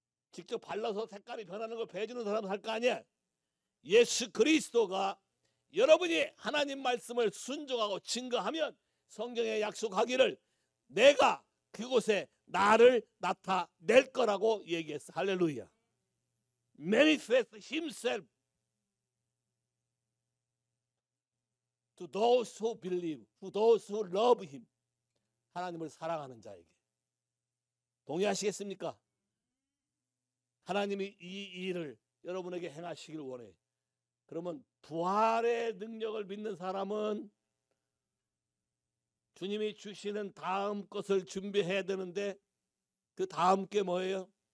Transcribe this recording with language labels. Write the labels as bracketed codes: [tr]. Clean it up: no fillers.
[ko] 직접 발라서 색깔이 변하는 걸 배워주는 사람 살 거 아니야? 예수 그리스도가 여러분이 하나님 말씀을 순종하고 증거하면 성경에 약속하기를 내가 그곳에 나를 나타낼 거라고 얘기했어. 할렐루야. [en] Manifest himself to those who believe, to those who love him. [ko] 하나님을 사랑하는 자에게. 동의하시겠습니까? 하나님이 이 일을 여러분에게 행하시길 원해. 그러면 부활의 능력을 믿는 사람은 주님이 주시는 다음 것을 준비해야 되는데 그 다음 게 뭐예요?